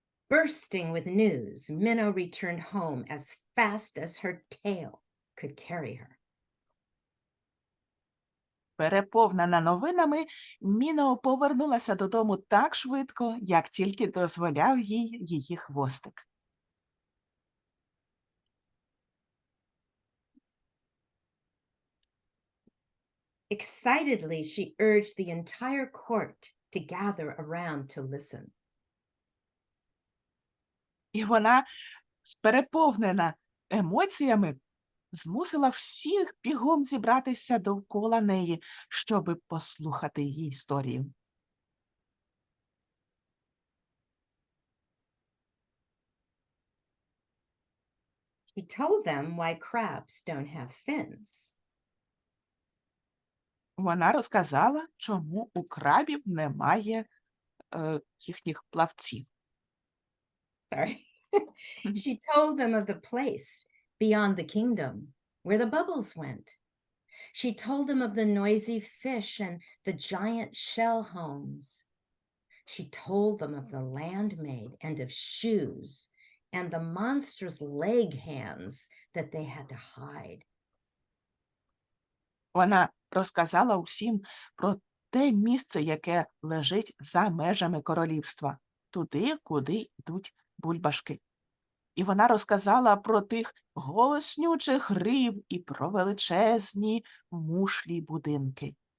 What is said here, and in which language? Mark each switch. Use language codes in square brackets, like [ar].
[en] Bursting with news, Minnow returned home as fast as her tail could carry her. [uk] Переповнена новинами, Міно повернулася додому так швидко, як тільки дозволяв її хвостик. [en] Excitedly, she urged the entire court to gather around to listen. [uk] І вона, переповнена емоціями, змусила всіх бігом зібратися довкола неї, щоби послухати її історію. [en] She told them why crabs don't have fins. [uk] Вона розказала, чому у крабів немає їхніх плавців. [en] Sorry. She told them of the place beyond the kingdom where the bubbles went. She told them of the noisy fish and the giant shell homes. She told them of the landmaid and of shoes and the monstrous leg hands that they had to hide. [uk] Вона розказала усім про те місце, яке лежить за межами королівства, туди, куди йдуть бульбашки. І вона розказала про тих голоснючих риб і про величезні мушлі будинки.